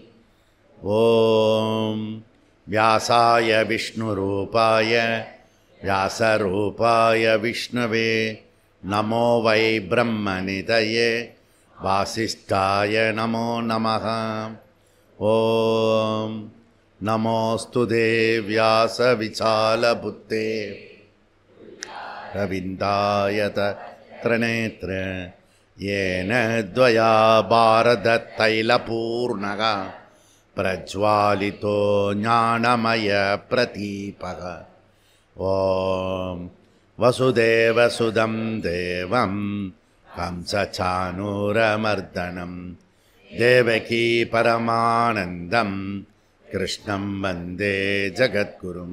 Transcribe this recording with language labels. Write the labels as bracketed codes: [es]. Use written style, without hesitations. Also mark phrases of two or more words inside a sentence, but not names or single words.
[sa] ओम् व्यासाय विष्णुरूपाय व्यासरूपाय विष्णवे नमो वै ब्रह्मनिधये वासिष्ठाय नमो नमः. ओम् नमोऽस्तु ते व्यास विशालबुद्धे रविन्दाय तत्रनेत्र येन द्वया भारततैलपूर्णः प्रज्वालितो ज्ञानमयप्रदीपः. ॐ वसुदेवसुदं देवं कंसचाणूरमर्दनं देवकी परमानन्दं कृष्णं वन्दे जगद्गुरुम्.